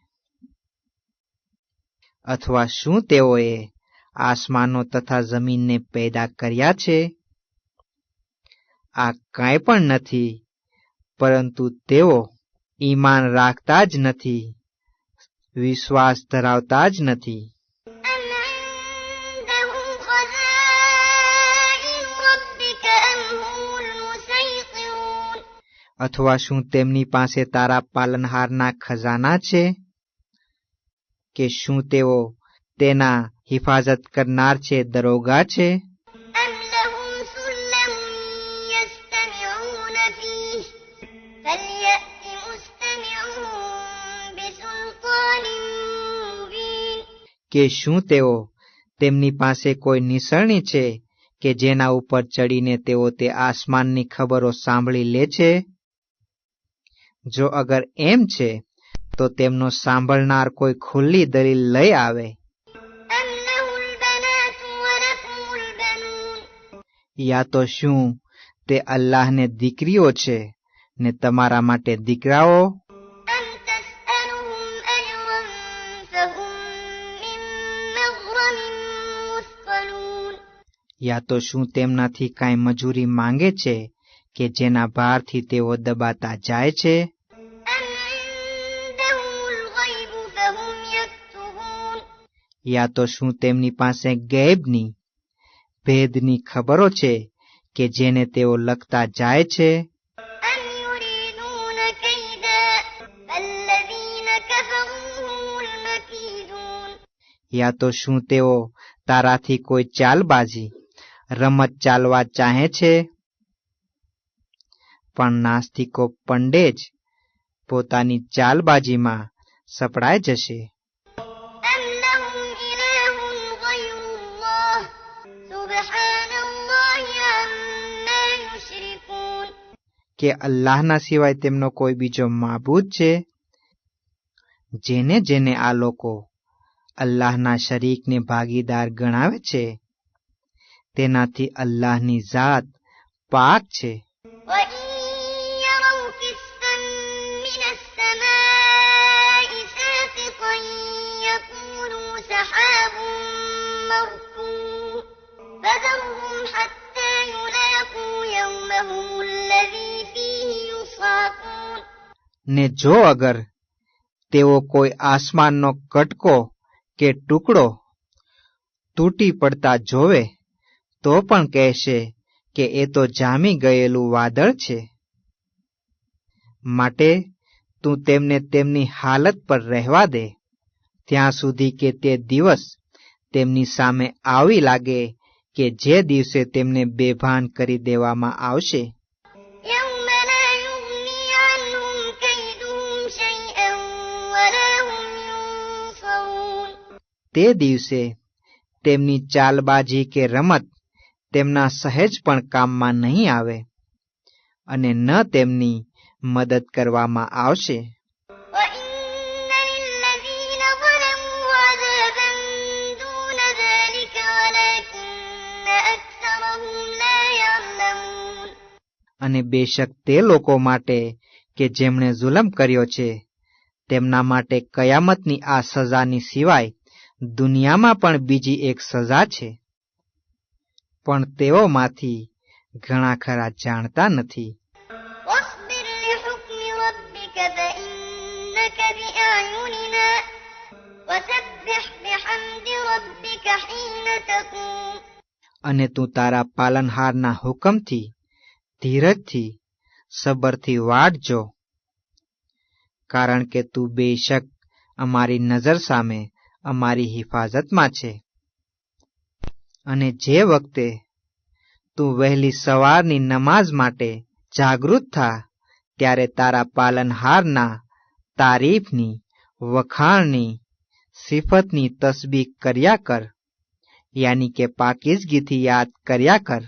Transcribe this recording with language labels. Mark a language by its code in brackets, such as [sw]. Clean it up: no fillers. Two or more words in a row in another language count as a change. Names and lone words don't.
[gu] અથવા શું તેઓએ આસમાનો તથા જમીનને પેદા કર્યા છે? આ કાંઈ પણ નથી, પરંતુ તેઓ ઈમાન રાખતા જ નથી, વિશ્વાસ ધરાવતા જ નથી. [ar] أم عندهم خزائن ربك أم هم المسيطرون [gu] અથવા શું તેમની પાસે તારા પાલનહારના ખજાના છે? કે શું તેઓ તેના હિફાજત કરનાર છે, દરોગા છે? [ar] أم لهم سلم يستمعون فيه فليأت مستمعهم بسلطان مبين [gu] કે શું તેઓ તેમની પાસે કોઈ નિસરણી છે કે જેના ઉપર ચડીને તેઓ તે આસમાનની ખબરો સાંભળી લે છે? જો અગર એમ છે તો તેમનો સાંભળનાર કોઈ ખુલ્લી દલીલ લઈ આવે. [ar] أم له البنات ولكم البنون [gu] યા તો શું તે અલ્લાહને દીકરીઓ છે ને તમારા માટે દીકરાઓ? [ar] أم تسألهم أجرا فهم من مغرم مثقلون [gu] યા તો શું તેમનાથી કાંઈ મજૂરી માંગે છે કે જેના ભારથી તેઓ દબાતા જાય છે? [ar] أم عندهم الغيب فهم يكتبون [gu] યા તો શું તેમની પાસે ગૈબની, ભેદની ખબરો છે કે જેને તેઓ લખતા જાય છે? [ar] أم يريدون كيدا فالذين كفروا هم المكيدون [gu] યા તો શું તેઓ તારાથી કોઈ ચાલબાજી, રમત ચાલવા ચાહે છે? પણ નાસ્તિકો પંડે જ પોતાની ચાલબાજીમાં સપડાઈ જશે. [ar] أم لهم إله غير الله سبحان الله عما يشركون [gu] કે અલ્લાહના સિવાય તેમનો કોઈ બીજો માબૂદ છે? જેને જેને આ લોકો અલ્લાહના શરીકને ભાગીદાર ગણાવે છે તેનાથી અલ્લાહની ઝાત પાક છે. [ar] وإن يروا كسفا من السماء ساقطا يقولوا سحاب مركوم فذرهم حتى يلاقوا يومهم الذي فيه يصعقون [gu] ને જો અગર તેઓ કોઈ આસમાનનો કટકો કે ટુકડો તૂટી પડતા જોવે તો પણ કહેશે કે એ તો જામી ગયેલું વાદળ છે. માટે તું તેમને તેમની હાલત પર રહેવા દે ત્યાં સુધી કે તે દિવસ તેમની સામે આવી લાગે કે જે દિવસે તેમને બેભાન કરી દેવામાં આવશે. [ar] يوم لا يغني عنهم كيدهم شيئا ولا هم ينصرون [gu] તે દિવસે તેમની ચાલબાજી કે રમત તેમના સહેજ પણ કામમાં નહીં આવે અને ન તેમની મદદ કરવામાં આવશે. [ar] وإن للذين ظلموا عذابا دون ذلك ولكن أكثرهم لا يعلمون [gu] અને બેશક તે લોકો માટે કે જેમણે જુલમ કર્યો છે તેમના માટે કયામતની આ સજાની સિવાય દુનિયામાં પણ બીજી એક સજા છે, પણ તેઓમાંથી ઘણા ખરા જાણતા નથી. [ar] واصبر لحكم ربك فإنك بأعيننا وسبح بحمد ربك حين تقوم [gu] અને તું તારા પાલનહારના હુકમથી ધીરજથી, સબરથી વાટજો, કારણ કે તું બેશક અમારી નજર સામે અમારી હિફાજતમાં છે. અને જે વખતે તું વહેલી સવારની નમાઝ માટે જાગૃત થા ત્યારે તારા પાલનહારના તારીફની, વખાણની, સિફતની તસબીહ કર્યા કર, યાની કે પાકીઝગીથી યાદ કર્યા કર.